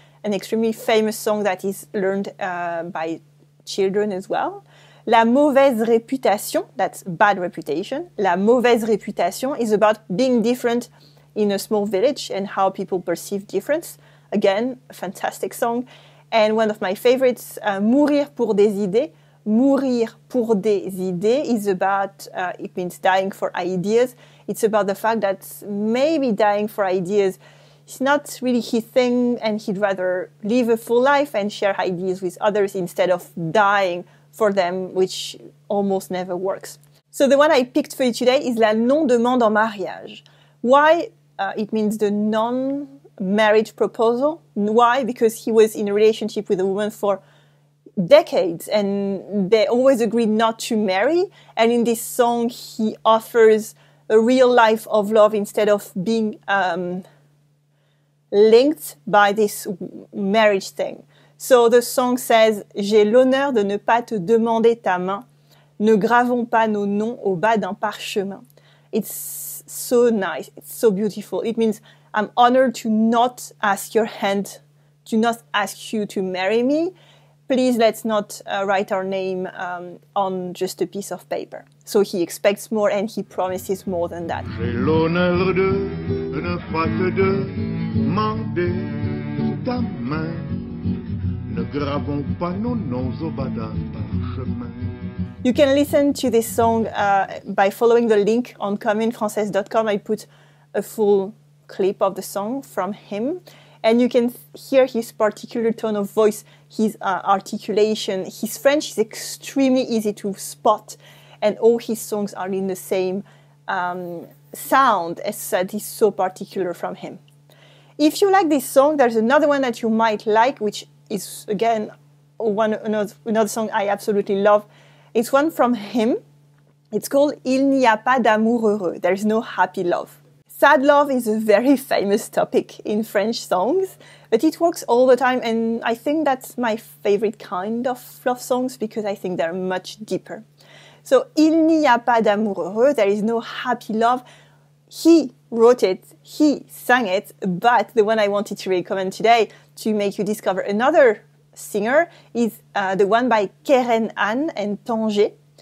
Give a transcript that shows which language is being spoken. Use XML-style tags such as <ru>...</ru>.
<en>An extremely famous song that is learned by children as well. La mauvaise réputation, that's bad reputation. La mauvaise réputation is about being different in a small village and how people perceive difference. Again, a fantastic song. And one of my favorites, Mourir pour des idées. Mourir pour des idées is about, it means dying for ideas. It's about the fact that maybe dying for ideas is not really his thing and he'd rather live a full life and share ideas with others instead of dying for them, which almost never works. So the one I picked for you today is La Non Demande en Mariage. Why? It means the non-marriage proposal. Why? Because he was in a relationship with a woman for decades and they always agreed not to marry. And in this song, he offers a real life of love instead of being linked by this marriage thing. So the song says,</en> <fr>j'ai l'honneur de ne pas te demander ta main. Ne gravons pas nos noms au bas d'un parchemin.</fr> <en>It's so nice. It's so beautiful. It means I'm honored to not ask your hand, to not ask you to marry me. Please let's not write our name on just a piece of paper. So he expects more and he promises more than that.</en> <fr>J'ai l'honneur de ne pas te demander ta main. Ne gravons pas nos noms au bas d'un parchemin.</fr> <en>You can listen to this song by following the link on communefrancaise.com. I put a full clip of the song from him. And you can hear his particular tone of voice, his articulation. His French is extremely easy to spot. And all his songs are in the same sound, as that is so particular from him. If you like this song, there's another one that you might like, which is, again, another song I absolutely love. It's one from him. It's called Il n'y a pas d'amour heureux. There is no happy love. Sad love is a very famous topic in French songs, but it works all the time, and I think that's my favorite kind of love songs because I think they're much deeper. So, Il n'y a pas d'amour heureux, there is no happy love. He wrote it, he sang it, but the one I wanted to recommend today to make you discover another singer is the one by Keren Anne and Tanger.</en>